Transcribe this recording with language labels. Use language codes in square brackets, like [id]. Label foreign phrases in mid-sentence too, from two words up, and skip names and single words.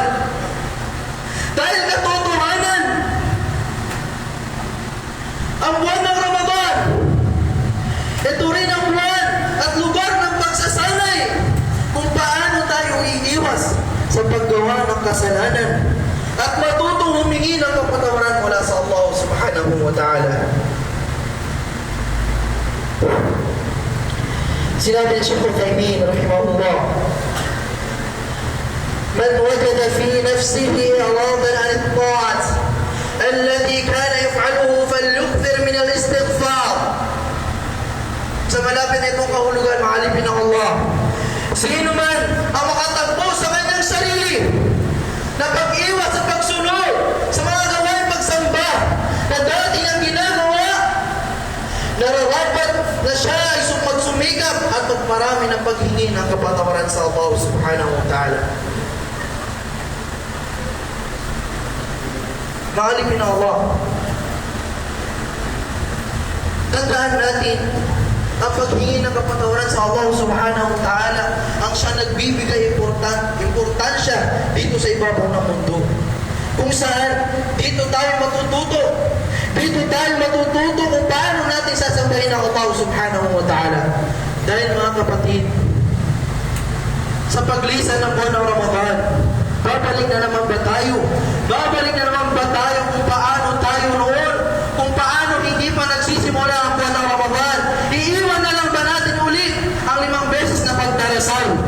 [tl] Dahil katotohanan, ang buwan ng Ramadan, ito rin ang buwan at lugar ng pagsasanay kung paano tayo iiwas sa paggawa ng kasalanan at matutong humingi ng kapatawaran mula sa Allah [ar] سبحانه وتعالى. [tl] Sinabi ni Shaykh Uthaymeen rahimahullah, [ar] من وجد في نفسه إعراضا عن الطاعة الذي كان يفعله فليكثر من الاستغفار. [tl] Sa malapit na itong kahulugan, maalipin ng Allah, sino man ang makatagpo sa kanyang sarili na pag-iwas at pagsunod sa mga gawain pagsamba na dati niyang ginagawa, nararapat na siya ay magsumikap at magmarami ng paghingi ng kapatawaran sa Allah [ar] سبحانه وتعالى. [tl] Maalipin ng Allah, tandaan natin ang paghingi ng kapatawaran sa Allah [ar] سبحانه وتعالى [tl] ang siya nagbibigay importansya dito sa ibabaw ng mundo. Kung saan dito tayo matututo kung paano natin sasambahin ang Allah [ar] سبحانه وتعالى. [tl] Dahil mga kapatid, sa paglisan ng buwan ng Ramadan, babalik na naman ba tayo? Babalik na naman ba tayo kung paano tayo noon? Kung paano hindi pa nagsisimula ang buwan ng Ramadan? Iiwan na lang ba natin ulit ang 5 beses na pagdarasal?